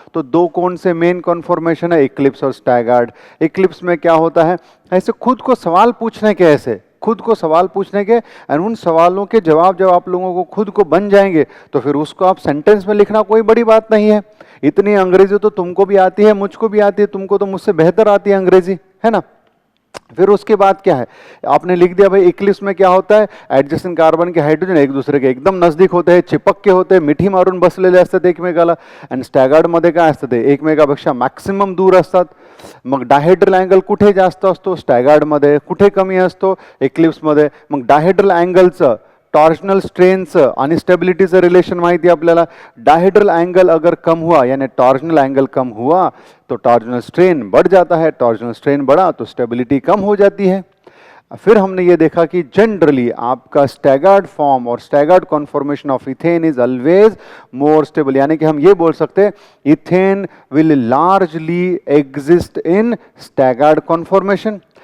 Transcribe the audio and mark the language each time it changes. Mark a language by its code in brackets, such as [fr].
[hi] तो दो कौन से मेन कॉन्फॉर्मेशन है, इक्लिप्स और स्टैगर्ड। इक्लिप्स में क्या होता है, ऐसे खुद को सवाल पूछने के, ऐसे खुद को सवाल पूछने के, और उन सवालों के जवाब जब आप लोगों को खुद को बन जाएंगे तो फिर उसको आप सेंटेंस में लिखना कोई बड़ी बात नहीं है। इतनी अंग्रेजी तो तुमको भी आती है, मुझको भी आती है, तुमको तो मुझसे बेहतर आती है अंग्रेजी, है ना। फिर उसके बाद क्या है, आपने लिख दिया भाई इक्लिप्स में क्या होता है, एडजेसेंट कार्बन के हाइड्रोजन एक दूसरे के एकदम नजदीक होते हैं, चिपक के होते हैं, [mr] मिठी मारून बसलेले असतात एकमेकाला। आणि स्टॅगर्ड मध्ये काय असतं, ते एकमेकापेक्षा मॅक्सिमम दूर असतात। मग डायहेड्रल अँगल कुठे जास्त असतो, स्टॅगर्ड मध्ये, कुठे कमी असतो, इक्लिप्स मध्ये। मग डायहेड्रल अँगलचं, टॉर्शनल स्ट्रेनचं आणि स्टेबिलिटीचं रिलेशन माहिती है आपल्याला। [hi] डायहेड्रल एंगल अगर कम हुआ यानी टॉर्शनल एंगल कम हुआ तो टॉर्शनल स्ट्रेन बढ़ जाता है, टॉर्शनल स्ट्रेन बढ़ा तो स्टेबिलिटी कम हो जाती है। फिर हमने ये देखा कि जनरली आपका स्टैगर्ड फॉर्म और [en] staggered conformation of ethane is always more stable, [hi] यानी कि हम ये बोल सकते हैं [en] Ethane will largely exist in staggered conformation.